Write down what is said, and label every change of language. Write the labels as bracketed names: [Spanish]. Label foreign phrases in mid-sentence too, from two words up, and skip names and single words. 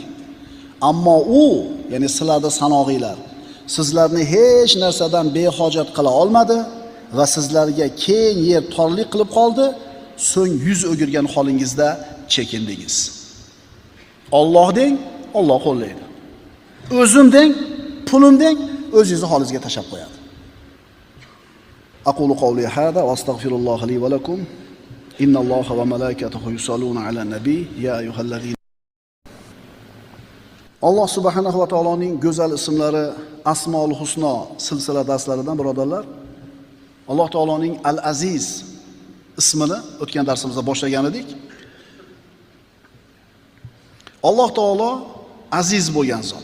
[Uzbek] Ammo u, ya'ni sizlarda sanog'iylar, sizlarni hech narsadan behojat qila olmadi va sizlarga keng yer torlik qilib qoldi, so'ng yuz o'girgan holingizda chekindingiz. Alloh deng, Alloh qo'llaydi. O'zim deng, pulim deng, o'zingizni holingizga tashab qo'yadi. [Arabic] أقول قولي هذا وأستغفر الله لي ولكم. إن الله وملائكته يصلون على النبي يا أيها الذين. [Uzbek] Alloh subhanahu va taoloning go'zal ismlari Asmaul Husno silsila darslaridan birodarlar, Alloh taoloning Al-Aziz ismini o'tgan darsimizda boshlagan edik. Alloh taolo aziz bo'lgan zot.